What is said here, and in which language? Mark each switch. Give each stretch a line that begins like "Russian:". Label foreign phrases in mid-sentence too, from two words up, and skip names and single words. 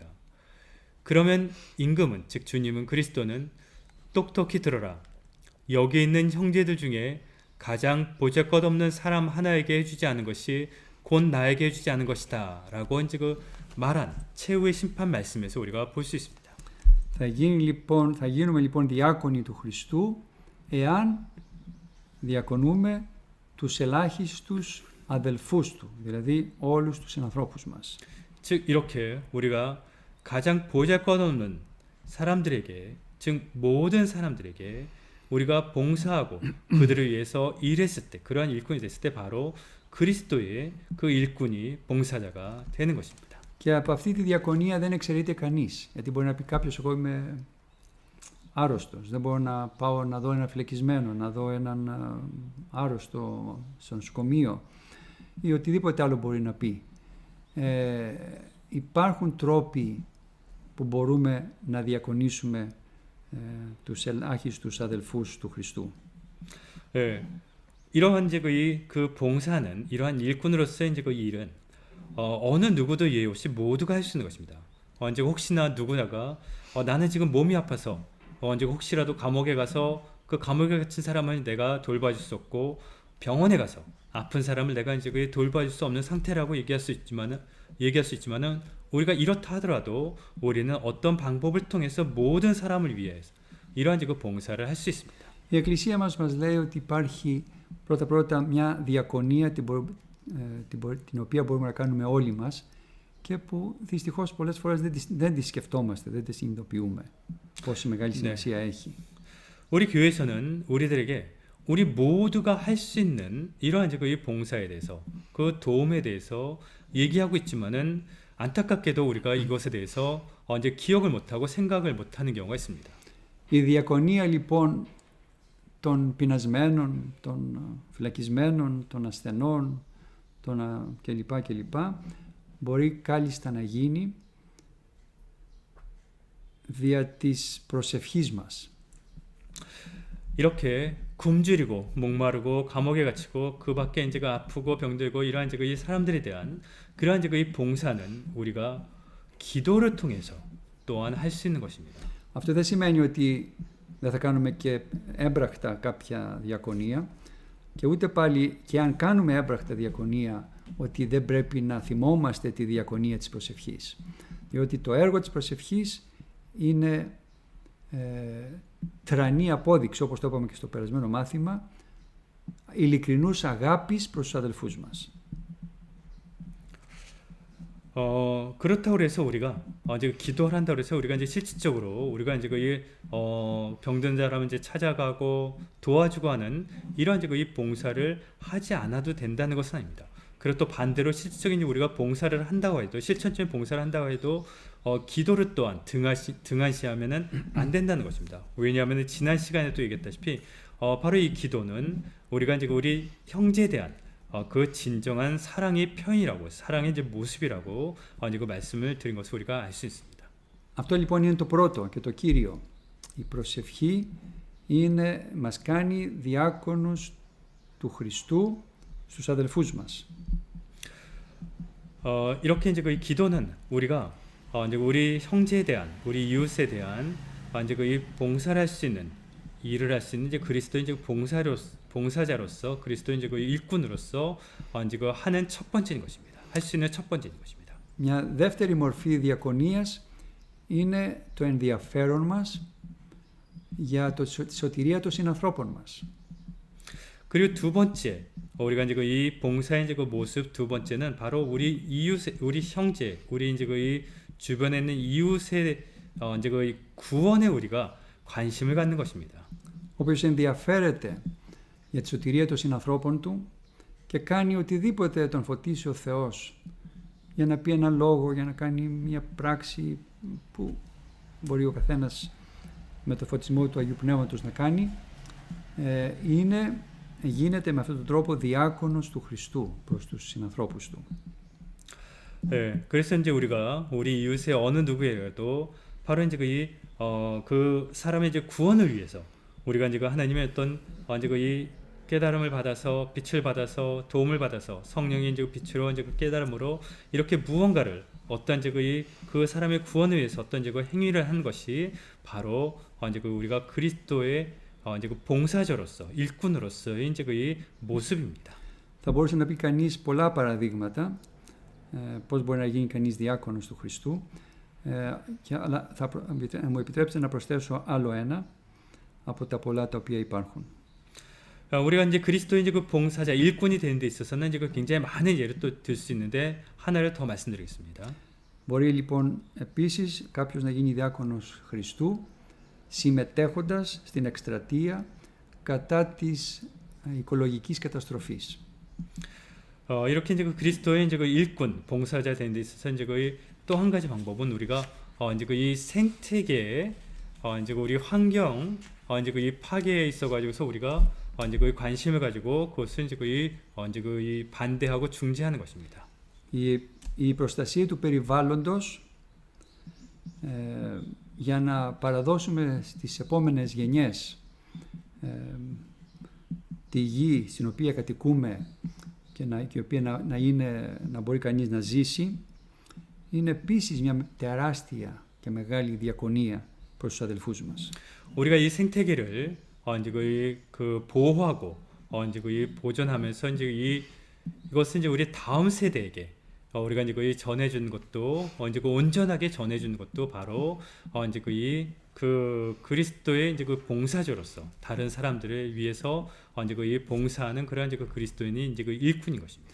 Korean: 그러면 임금은 즉 주님은 그리스도는 똑똑히 들어라. 여기 있는 형제들 중에 가장 보잘것없는 사람 하나에게 해주지 않은 것이 곧 나에게 해주지 않은 것이다 라고 이제 그 말한 최후의 심판 말씀에서 우리가 볼 수 있습니다.
Greek: Θα γίνουμε λοιπόν διάκονοι του Χριστού εάν διακονούμε τους ελάχιστους αδελφούς του, δηλαδή όλους τους συνανθρώπους μας.
Korean: 즉 이렇게 우리가 가장 보잘것없는 사람들에게, 즉 모든 사람들에게 우리가 봉사하고 그들을 위해서 일했을 때, 그러한 일꾼이 됐을 때 바로 그리스도의 그 일꾼이 봉사자가 되는 것입니다.
Greek: Και από αυτή τη διακονία δεν εξαιρείται κανείς, γιατί μπορεί να πει κάποιος εγώ είμαι άρρωστος, δεν μπορώ να πάω να δω έναν φυλακισμένο, να δω έναν άρρωστο στο νοσοκομείο ή οτιδήποτε άλλο μπορεί να πει. Υπάρχουν τρόποι που μπορούμε να διακονήσουμε τους ελάχιστους αδελφούς του Χριστού.
Korean: 이러한 이제 그 봉사는 이러한 일꾼으로서의 이제 그 일은 어느 누구도 예의 없이 모두가 할 수 있는 것입니다. 이제 혹시나 누구나가 나는 지금 몸이 아파서 이제 혹시라도 감옥에 가서 그 감옥에 갇힌 사람을 내가 돌봐줄 수 없고 병원에 가서 아픈 사람을 내가 이제 돌봐줄 수 없는 상태라고 얘기할 수 있지만은 우리가 이렇다 하더라도 우리는 어떤 방법을 통해서 모든 사람을 위해서 이러한 그 봉사를 할 수 있습니다.
Greek: Η Εκκλησία μας λέει ότι υπάρχει πρώτα μια διακονία την οποία μπορούμε να κάνουμε όλοι μας και που δυστυχώς πολλές φορές δεν τη σκεφτόμαστε, δεν τη συνειδητοποιούμε πόση μεγάλη σημασία έχει.
Korean: 우리 교회에서는 우리들에게 우리 모두가 할 수 있는 이러한 그 봉사에 대해서 그 도움에 대해서 얘기하고 있지만은 안타깝게도 우리가 이것에 대해서 이제 기억을 못하고 생각을 못하는 경우가 있습니다.
Greek: Η διακονία λοιπόν των πεινασμένων, των φυλακισμένων, των ασθενών, κλπ. Μπορεί κάλλιστα να γίνει δια της προσευχής μας.
Korean: 이렇게 굶주리고 목마르고 감옥에 갇히고 그 밖에 이제 그 아프고 병들고 이러한 이제 그 이 사람들에 대한 그러한 이제 그 이 봉사는 우리가 기도를 통해서 또한 할 수 있는 것입니다.
Greek: Αυτό δεν σημαίνει ότι δεν θα κάνουμε και έμπρακτα κάποια διακονία και ούτε πάλι και αν κάνουμε έμπρακτα διακονία ότι δεν πρέπει να θυμόμαστε τη διακονία της προσευχής. Διότι το έργο της προσευχής είναι τρανή απόδειξη, όπως το είπαμε και στο περασμένο μάθημα, ειλικρινούς αγάπης προς τους αδελφούς μας.
Korean: 그렇다고 해서 우리가 이제 기도를 한다고 해서 우리가 이제 실질적으로 우리가 이제 그 병든 사람을 이제 찾아가고 도와주고 하는 이런 이제 그 이 봉사를 하지 않아도 된다는 것은 아닙니다. 그리고 또 반대로 실질적인 우리가 봉사를 한다고 해도 실천적인 봉사를 한다고 해도 기도를 또한 등한시하면은 안 된다는 것입니다. 왜냐하면 지난 시간에도 얘기했다시피 바로 이 기도는 우리가 이제 우리 형제에 대한 그 진정한 사랑의 표현이라고, 사랑의 이제 모습이라고 이제 그 말씀을 드린 것을 우리가 알 수 있습니다.
Greek: Αυτό λοιπόν είναι το πρώτο και το κύριο. Η προσευχή μας κάνει διάκονους του Χριστού στους αδελφούς μας.
Korean: 이렇게 이제 그 기도는 우리가 이제 우리 형제에 대한, 우리 이웃에 대한 이제 그 이 봉사를 할 수 있는, 일을 할 수 있는 이제 그리스도인 이제 봉사자로서 그리스도인 이제 그 일꾼으로서 이제 그 하는 첫 번째인 것입니다. 할 수 있는 첫 번째인 것입니다.
Greek: Μια δεύτερη μορφή διακονίας είναι το ενδιαφέρον μας για τη σωτηρία των συνανθρώπων μας.
Korean: 그리고 두 번째, 우리가 이제 그 이 봉사의 이제 그 모습 두 번째는 바로 우리 이웃, 우리 형제, 우리 이제 그 이 주변에 있는 이웃의 이제 그 구원에 우리가 관심을 갖는 것입니다.
Greek: Όποιος ενδιαφέρεται για τη σωτηρία των συνανθρώπων του και κάνει οτιδήποτε τον φωτίσει ο Θεός για να πει ένα λόγο, για να κάνει μια πράξη που μπορεί ο καθένας με το φωτισμό του Αγίου Πνεύματος να κάνει, γίνεται με αυτόν τον τρόπο διάκονος του Χριστού προς τους συνανθρώπους του.
Korean: 그래서 이제 우리가 우리 이웃의 어느 누구에게도 바로 이제 그 사람의 이제 구원을 위해서 우리가 이제 그 하나님의 어떤 이제 그 이 깨달음을 받아서 빛을 받아서 도움을 받아서 성령의 이제 빛으로 이제 그 깨달음으로 이렇게 무언가를 어떤 이제 그 사람의 구원을 위해서 어떤 이제 그 행위를 한 것이 바로 이제 그 우리가 그리스도의 이제 그 봉사자로서 일꾼으로서의 이제 그 이 모습입니다.
Greek: Θα μπορούσε να πει κανείς πολλά παραδείγματα πώς μπορεί να γίνει κανείς διάκονος του Χριστού, αλλά θα μου επιτρέψετε να προσθέσω άλλο ένα από τα πολλά τα οποία υπάρχουν.
Korean: 우리가 이제 그리스도의 이제 그 봉사자 일꾼이 되는 데 있어서는 이제 그 굉장히 많은 예를 또 들 수 있는데 하나를 더 말씀드리겠습니다.
Greek: Μπορεί λοιπόν επίσης κάποιος να γίνει διάκονος Χριστού συμμετέχοντας στην εκστρατεία κατά της οικολογικής καταστροφής.
Korean: 이렇게 이제 그 그리스도의 이제 그 일꾼 봉사자 되는 데 있어서 이제 그 또 한 가지 방법은 우리가 이제 그 이 생태계에 이제 그 우리 환경 이제 그 이 파괴에 있어 가지고서 우리가 이제 그 관심을 가지고 그것을 이제 그 이제 그 이 반대하고 중지하는 것입니다.
Greek: Η προστασία του περιβάλλοντος για να παραδώσουμε στις επόμενες γενιές τη γη στην οποία κατοικούμε και η οποία να μπορεί κανείς να ζήσει, είναι επίσης μια τεράστια και μεγάλη διακονία προς τους αδελφούς μας.
Korean: 우리가 이 생태계를 이제 그 보호하고 이제 그 보존하면서 이제 이것은 이제 우리 다음 세대에게 우리가 이제 그 전해준 것도 이제 그 온전하게 전해준 것도 바로 이제 그 그리스도의 이제 그 봉사자로서 다른 사람들을 위해서 이제 그 봉사하는 그러한 이제 그 그리스도인이 이제 그 일꾼인 것입니다.